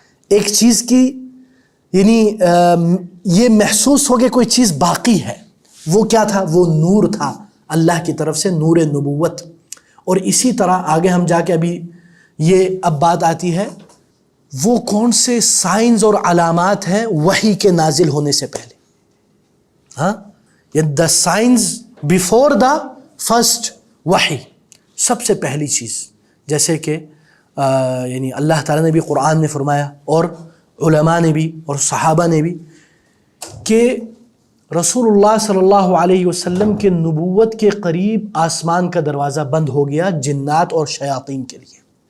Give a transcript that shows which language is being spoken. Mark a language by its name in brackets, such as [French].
[Urdu] ایک چیز کی یعنی یہ محسوس ہو کہ کوئی چیز باقی ہے. وہ کیا تھا؟ وہ نور تھا اللہ کی طرف سے، نور نبوت. اور اسی طرح آگے ہم جا کے ابھی یہ اب بات آتی ہے وہ کون سے سائنز اور علامات ہیں وحی کے نازل ہونے سے پہلے. [English] ہاں، the signs before the first وحی. [Urdu] سب سے پہلی چیز جیسے کہ یعنی اللہ تعالیٰ نے بھی قرآن میں فرمایا اور علماء نے بھی اور صحابہ نے بھی کہ رسول اللہ صلی اللہ علیہ وسلم کے نبوت کے قریب آسمان کا دروازہ بند ہو گیا جنات اور شیاطین کے لیے.